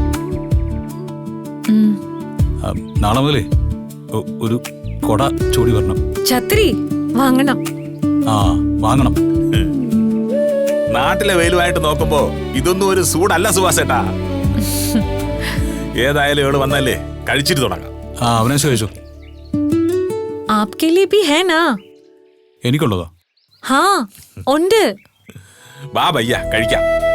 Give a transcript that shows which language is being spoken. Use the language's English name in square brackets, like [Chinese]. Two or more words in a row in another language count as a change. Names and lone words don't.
[Malayalam] നാളെ മുതലേ ഒരു കൊട ചൂടി വരണം. ഛത്രി വാങ്ങണം. വാങ്ങണം. നാട്ടിലെ വെയിലുമായിട്ട് നോക്കുമ്പോ ഇതൊന്നും ഒരു സൂടല്ല സുഭാഷേട്ടാ. ഏതായാലും ഇവിടെ വന്നല്ലേ, കഴിച്ചിട്ട് തുടങ്ങാം. അവനാശം കഴിച്ചു. [Hindi] आपके लिए भी है ना? [Malayalam] എനിക്കുള്ളതോ? हाँ ഉണ്ട്. വാ ഭയ്യ, കഴിക്കാം.